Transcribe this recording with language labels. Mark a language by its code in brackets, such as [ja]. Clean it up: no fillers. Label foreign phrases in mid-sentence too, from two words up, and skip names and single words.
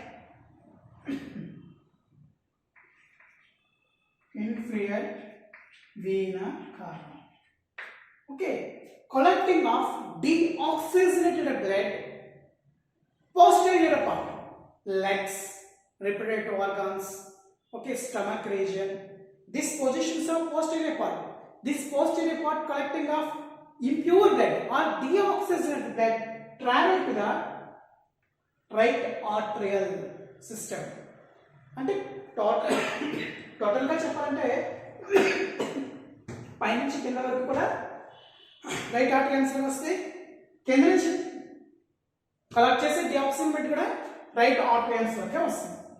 [en] vena cava, okay, collecting of deoxygenated blood posterior part, legs, reproductive organs, okay, stomach region. This positions of posterior part. This posterior part collecting of impure blood or deoxygenated blood travel to the right arterial system. [te] అంటే టోటల్గా చెప్పాలంటే పైనుంచి కింద వరకు కూడా [en] right arterials [te] వస్తే కింద నుంచి కలెక్ట్ చేసే [en] deoxygen blood [te] కూడా [en] right arterials [te] వరకే వస్తుంది.